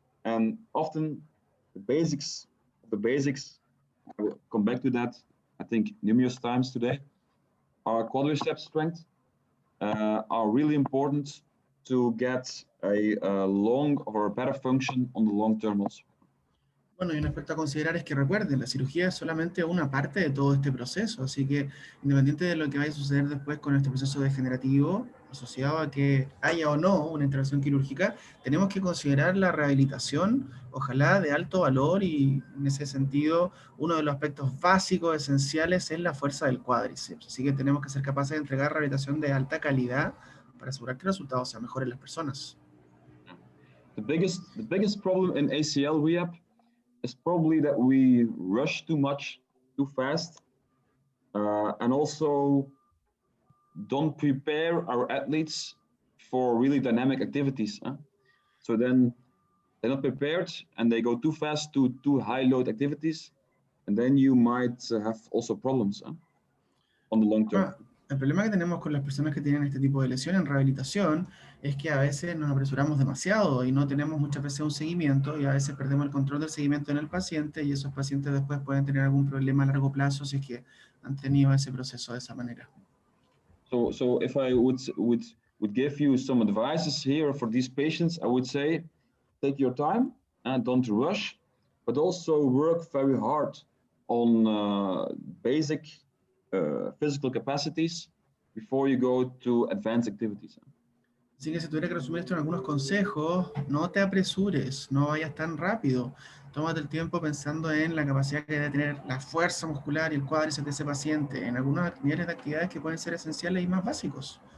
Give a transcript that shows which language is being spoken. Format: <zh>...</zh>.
<en>And often the basics, I will come back to that, I think, numerous times today. Our quadriceps strength are really important to get a long or a better function on the long term also.</en> <es>Bueno, y un aspecto a considerar es que recuerden, la cirugía es solamente una parte de todo este proceso, así que independiente de lo que vaya a suceder después con este proceso degenerativo, asociado a que haya o no una intervención quirúrgica, tenemos que considerar la rehabilitación, ojalá de alto valor, y en ese sentido, uno de los aspectos básicos, esenciales, es la fuerza del cuádriceps. Así que tenemos que ser capaces de entregar rehabilitación de alta calidad para asegurar que el resultado sea mejor en las personas.</es> <en>The biggest problem in ACL rehab is probably that we rush too much, too fast, and also don't prepare our athletes for really dynamic activities. So then they're not prepared and they go too fast to too high load activities, and then you might have also problems on the long term.</en> <es>El problema que tenemos con las personas que tienen este tipo de lesión en rehabilitación es que a veces nos apresuramos demasiado y no tenemos muchas veces un seguimiento, y a veces perdemos el control del seguimiento en el paciente, y esos pacientes después pueden tener algún problema a largo plazo si es que han tenido ese proceso de esa manera.</es> <en>So if I would give you some advices here for these patients, I would say take your time and don't rush, but also work very hard on basic physical capacities before you go to advanced activities.</en> <es>Así que si tuviera que resumir esto en algunos consejos, no te apresures, no vayas tan rápido. Tómate el tiempo pensando en la capacidad que debe tener la fuerza muscular y el cuádriceps de ese paciente, en algunos niveles de actividades que pueden ser esenciales y más básicos.</es>